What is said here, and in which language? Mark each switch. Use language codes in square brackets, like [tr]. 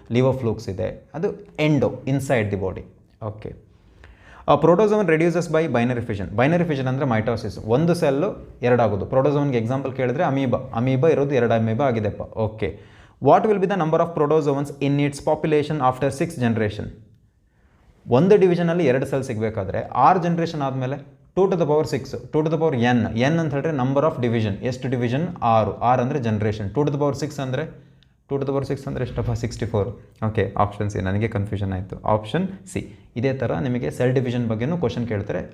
[en] ಲಿವೋಫ್ಲೂಕ್ಸ್ ಇದೆ, ಅದು inside the body. Okay, protozoan reduces by binary fission. [kn] Binary fission ಅಂದರೆ mitosis, ಒಂದು ಸೆಲ್ಲು ಎರಡಾಗೋದು. ಪ್ರೋಟೋಸೋನ್ಗೆ ಎಕ್ಸಾಂಪಲ್ ಕೇಳಿದ್ರೆ ಅಮೀಬಾ ಇರೋದು 2 amoeba ಆಗಿದೆಪ್ಪ. [en] Okay, what will be the number of protozoans in its population after 6 generation? [kn] ಒಂದು ಡಿವಿಷನಲ್ಲಿ 2 cell ಸಿಗಬೇಕಾದ್ರೆ 6 generation ಆದಮೇಲೆ 2 to the power 6, 2 to the power n. n ಅಂತ ಹೇಳಿದ್ರೆ number of division. ಎಷ್ಟು division? 6 ಅಂದರೆ generation. 2 to the power 6 ಅಂದರೆ 2 to the power 6 ಅಂದರೆ ಎಷ್ಟಪ್ಪ? 64. Okay, option C. ನನಗೆ ಕನ್ಫ್ಯೂಷನ್ ಆಯಿತು. Option C. ಇದೇ ಥರ ನಿಮಗೆ ಸೆಲ್ ಡಿವಿಷನ್ ಬಗ್ಗೆನೂ ಕ್ವಶನ್ ಕೇಳ್ತಾರೆ.